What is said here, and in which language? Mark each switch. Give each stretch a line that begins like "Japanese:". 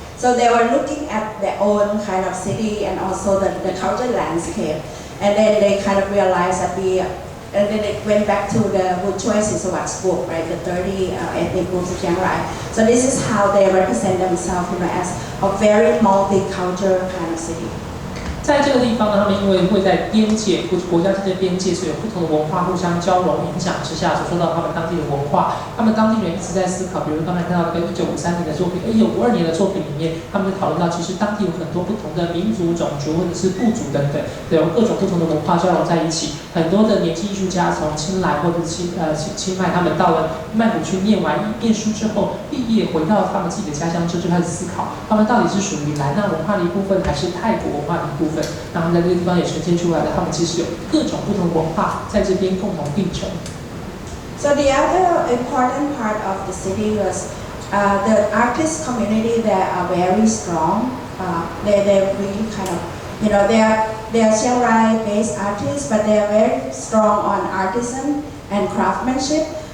English: So they were looking at their own kind of city and also the cultural landscape. And then they kind of realized that and then it went back to the Wood Choices Awards book, right? The 30 ethnic groups of Chiang Rai. So this is how they represent themselves, as a very multicultural kind of city.
Chinese: 在这个地方呢，他们因为会在边界国家之间的边界，所以有不同的文化互相交融影响之下，所受到他们当地的文化。他们当地人一直在思考，比如刚才看到那个1953年的作品，1952年的作品里面，他们就讨论到，其实当地有很多不同的民族、种族或者是部族等等，有各种不同的文化交融在一起。很多的年轻艺术家从清莱或者清迈，他们到了曼谷去念书之后，毕业回到他们自己的家乡之后，就开始思考，他们到底是属于莱纳文化的一部分，还是泰国文化的一部分。那他们在这个地方也呈现出来了，他们其实有各种不同文化在这边共同并存。
English: So the other important part of the city was the artist community. They are very strong. They really kind of, they are Chiang Rai-based artists, but they are very strong on artisan and craftsmanship.